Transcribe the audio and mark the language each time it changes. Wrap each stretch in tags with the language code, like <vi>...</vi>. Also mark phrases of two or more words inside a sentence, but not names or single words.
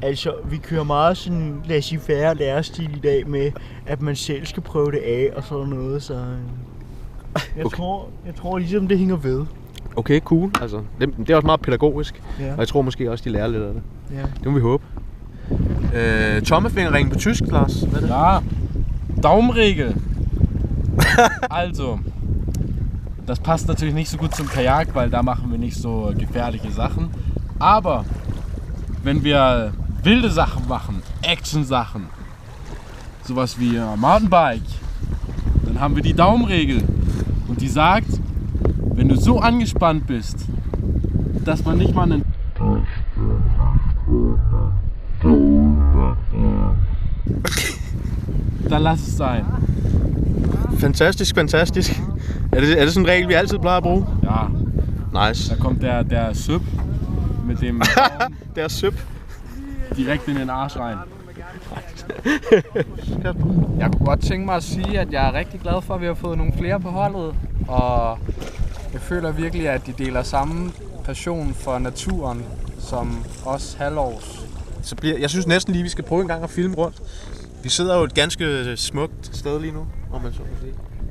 <da>Altså, vi kører meget sådan laissez-faire lærestil i dag med, at man selv skal prøve det af og sådan noget, så... Jeg tror ligesom det hænger ved.</da> <en>Okay, cool.</en> <da>Altså, det er også meget pædagogisk, ja. Og jeg tror måske også, de lærer lidt af det. Ja. Det må vi håbe. Tommelfingerringen på tysk, Lars. Hvad er det?</da> <de>Ja, Daumenregel. Also, das passt natürlich nicht so gut zum Kajak, weil da machen wir nicht so gefährliche Sachen. Aber wenn wir wilde Sachen machen, Action-Sachen, sowas wie Mountainbike, dann haben wir die Daumenregel. Und die sagt, wenn du so angespannt bist, dass man nicht mal einen... Dann lass es sein.</de> <da>Fantastisk. Er det sådan en regel, vi altid plejer at bruge? Ja. Nice.</da> <de>Da kommt der Søb</de> <da>med dem</da> <de>Der Søb. direkt in den Arsch rein.</de> <da>Jeg kunne godt tænke mig at sige, at jeg er rigtig glad for, at vi har fået nogle flere på holdet. Og jeg føler virkelig, at de deler samme passion for naturen som os halvårs. Jeg synes næsten lige, vi skal prøve en gang at filme rundt. Vi sidder jo et ganske smukt sted lige nu, om man så må sige.</da>